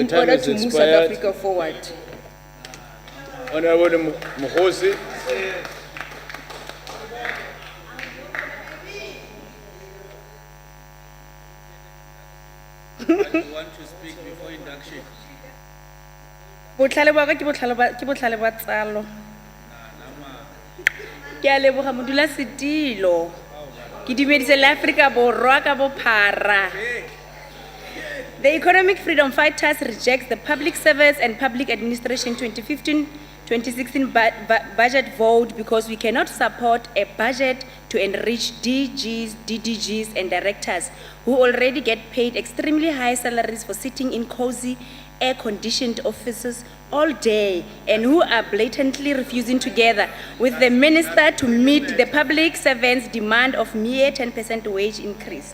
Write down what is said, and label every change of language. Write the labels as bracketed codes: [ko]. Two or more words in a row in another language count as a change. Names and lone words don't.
[en] in time order has to move South expired. Africa forward. Honorable Mkhosi. You want to speak before induction? [tn] Botlhale ba ka ke botlhale ba tsalo. Ke a leboga modulasetilo. Ke dumedise le Afrika Borwa ka bophara. [en] The Economic Freedom Fighters rejects the Public Service and Public Administration 2015-2016 budget vote because we cannot support a budget to enrich DGs, DDGs and directors who already get paid extremely high salaries for sitting in cozy, air-conditioned offices all day and who are blatantly refusing together with the minister to meet the public servants' demand of mere 10% wage increase.